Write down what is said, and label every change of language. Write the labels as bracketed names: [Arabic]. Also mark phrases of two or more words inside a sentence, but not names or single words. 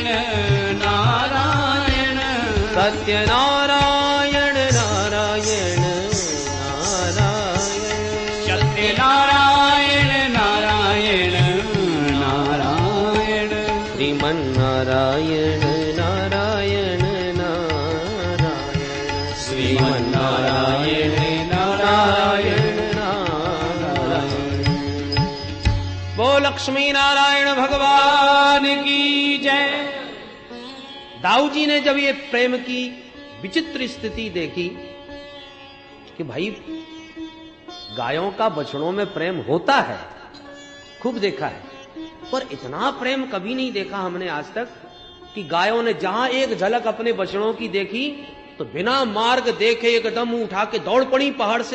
[Hindi] नारायण, सत्यनारायण नारायण नारायण, सत्यनारायण नारायण नारायण, श्रीमन्नारायण नारायण नारायण, श्रीमन्नारायण नारायण नारायण। वो लक्ष्मी नारायण भगवान की जय। दाऊ जी ने जब ये प्रेम की विचित्र स्थिति देखी कि भाई गायों का बछड़ों में प्रेम होता है, खूब देखा है, पर इतना प्रेम कभी नहीं देखा हमने आज तक कि गायों ने जहां एक झलक अपने बछड़ों की देखी तो बिना मार्ग देखे एकदम उठा के दौड़ पड़ी पहाड़ से।